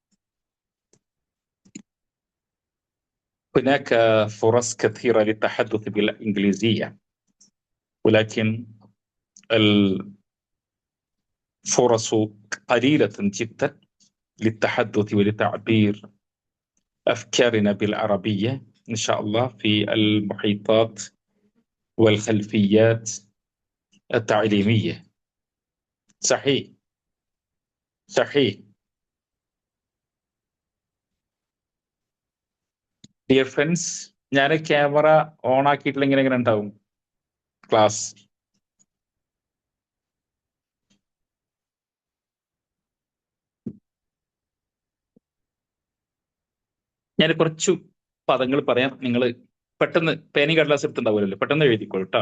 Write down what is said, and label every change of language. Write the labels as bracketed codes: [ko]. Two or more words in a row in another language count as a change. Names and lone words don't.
[ar] هناك فرص كثيرة للتحدث بالإنجليزية، ولكن الفرص قليلة جدا للتحدث ولتعبير أفكارنا بالعربية إن شاء الله في المحيطات والخلفيات التعليمية. صحيح صحيح. [en] dear friends, [ml] ഞാൻ [en] camera on [ml] ആക്കിയിട്ടില്ലെങ്കിൽ എങ്ങനെ ഉണ്ടാവും ക്ലാസ്? ഞാൻ കുറച്ചു പദങ്ങൾ പറയാം, നിങ്ങൾ പെട്ടെന്ന് പേനയും കടലാസ് എടുത്തുണ്ടാവുമല്ലോ, പെട്ടെന്ന് എഴുതിക്കോളൂ കേട്ടോ.